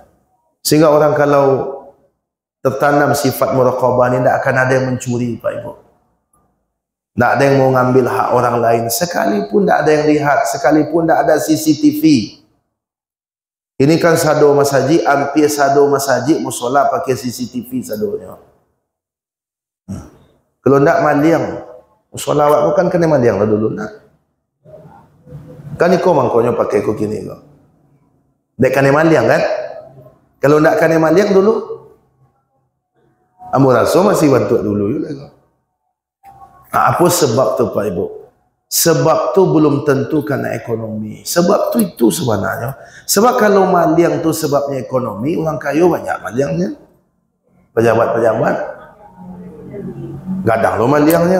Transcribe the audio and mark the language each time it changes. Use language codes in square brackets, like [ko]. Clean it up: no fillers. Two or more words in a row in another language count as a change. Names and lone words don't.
[id] Sehingga orang kalau tertanam sifat muraqabah ini, tidak akan ada yang mencuri Pak Ibu, tidak ada yang mau ngambil hak orang lain, sekalipun tidak ada yang lihat, sekalipun tidak ada CCTV. [min] Ini kan sado masjid, hampir sado masjid musola pakai CCTV sadonya. Kalau tidak maliang, musola awak bukan kena maliang lah dulu nak. Kan iko mangkonya pakai ko kini ko. Dek kena maliang kan? Kalau tidak kena maliang dulu, ambo rasa masih bantu dulu juga. [id] Apa sebab tu Pak Ibu? Sebab tu belum tentu karena ekonomi. Sebab tu itu sebenarnya. Sebab kalau maliang tu sebabnya ekonomi, orang kaya banyak maliangnya. [min] Pejabat-pejabat gadang lo maliangnya.